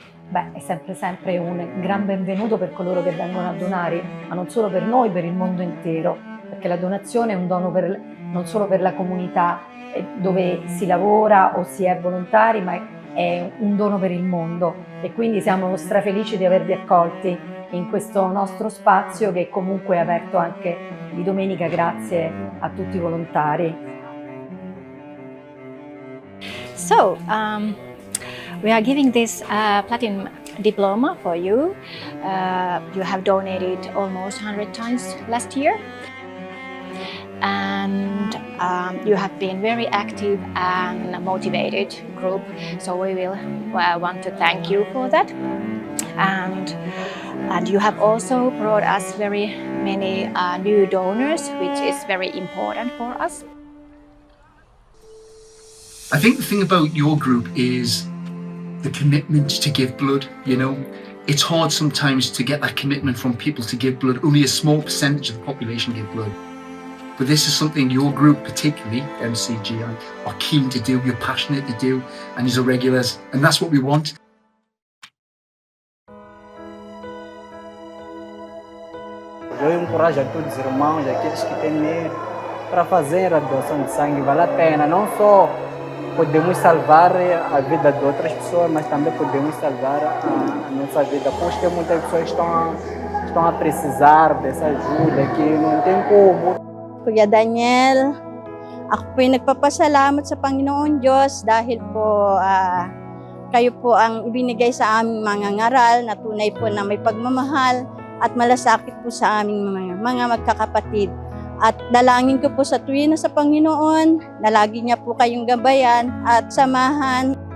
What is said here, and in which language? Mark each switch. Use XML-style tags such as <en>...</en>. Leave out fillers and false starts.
<it>Beh, è sempre un gran benvenuto per coloro che vengono a donare, ma non solo per noi, per il mondo intero, perché la donazione è un dono non solo per la comunità dove si lavora o si è volontari, ma è un dono per il mondo e quindi siamo strafelici di avervi accolti in questo nostro spazio che comunque è aperto anche di domenica grazie a tutti i volontari.</it> <en>So, we are giving this platinum diploma for you. You have donated almost 100 times last year. And you have been very active and motivated group, so we will want to thank you for that. And you have also brought us very many new donors, which is very important for us. I think the thing about your group is the commitment to give blood. You know, it's hard sometimes to get that commitment from people to give blood. Only a small percentage of the population give blood. But this is something your group, particularly MCGI, are keen to do, you're passionate to do, and as a regulars, and that's what we want.</en> <pt>Eu encorajo a todos os irmãos, aqueles que têm medo, para fazer a doação de sangue. Vale a pena, não só podemos salvar a vida de outras pessoas, mas também podemos salvar a nossa vida. Pois tem muitas pessoas que estão a precisar dessa ajuda, que não tem como.</pt> <tl>Kuya Daniel, ako po'y nagpapasalamat sa Panginoon Diyos dahil po kayo po ang ibinigay sa aming mga ngaral na tunay po na may pagmamahal at malasakit po sa aming mga magkakapatid. At dalangin ko po sa tuwina sa Panginoon na lagi niya po kayong gabayan at samahan.</tl>